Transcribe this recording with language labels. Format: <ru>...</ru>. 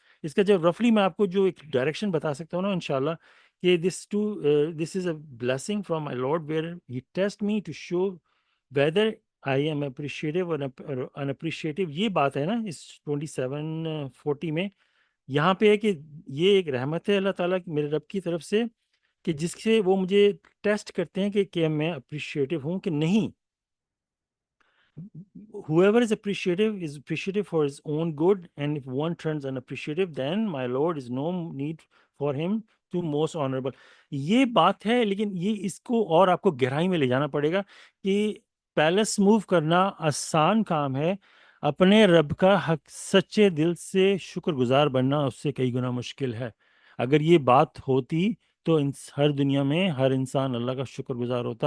<ur>اس کا جب رفلی میں آپ کو جو ایک ڈائریکشن بتا سکتا ہوں نا انشاءاللہ، کہ</ur> <en>This is a blessing from my lord where he test me to show whether I am appreciative اور unappreciative.</en> <ur>یہ بات ہے نا اس 27 40 میں، یہاں پہ ہے کہ یہ ایک رحمت ہے اللہ تعالیٰ میرے رب کی طرف سے، کہ جس سے وہ مجھے ٹیسٹ کرتے ہیں کہ میں اپریشیٹیو ہوں کہ نہیں.</ur> <en>Whoever is appreciative for his own good, and if one turns unappreciative, then my Lord is no need for him to most honorable.</en> <ur>یہ بات ہے، لیکن یہ اس کو اور آپ کو گہرائی میں لے جانا پڑے گا کہ پیلس موو کرنا آسان کام ہے، اپنے رب کا حق سچے دل سے شکر گزار بننا اس سے کئی گنا مشکل ہے. اگر یہ بات ہوتی تو ہر دنیا میں ہر انسان اللہ کا شکر گزار ہوتا.</ur>